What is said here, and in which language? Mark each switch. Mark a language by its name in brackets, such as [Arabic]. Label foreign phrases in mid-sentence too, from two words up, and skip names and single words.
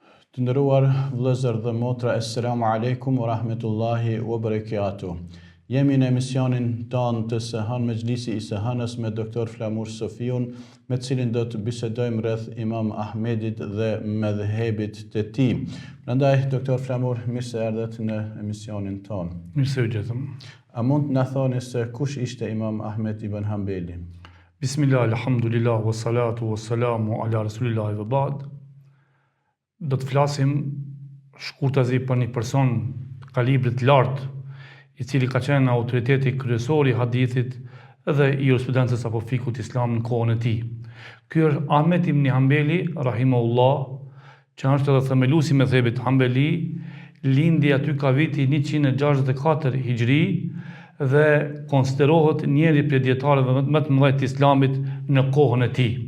[Albanian] Të nderuar vëllezër dhe motra, [Arabic] السلام عليكم ورحمة الله وبركاته. [Albanian] Jemi në emisionin tonë të Sehan Mejlisi i Sehanës me Dr. Flamur Sofiun, me cilin do të bisedojmë rreth Imam Ahmedit dhe medhhebit të tij. Prandaj, Dr. Flamur, mirë se erdhët në emisionin tonë. Mirë se u gjetëm. A mund të na thoni se kush ishte Imam Ahmed ibn Hanbali? [Arabic] بسم الله، الحمد لله، والصلاة، والسلام على رسول الله وبعد. [Albanian] Do të flasim shkurtazi për një person të kalibrit lartë, i cili ka qenë autoriteti kryesor i hadithit dhe i jurisprudencës apo fikut islam në kohën e tij. Ky është Ahmed ibn Hanbali, rahimahullah, që është edhe themeluesi i medhhebit Hanbali, lindi aty ka viti 164 Hijri dhe konsiderohet njëri prej dietarëve më të mëdhenj të islamit në kohën e tij.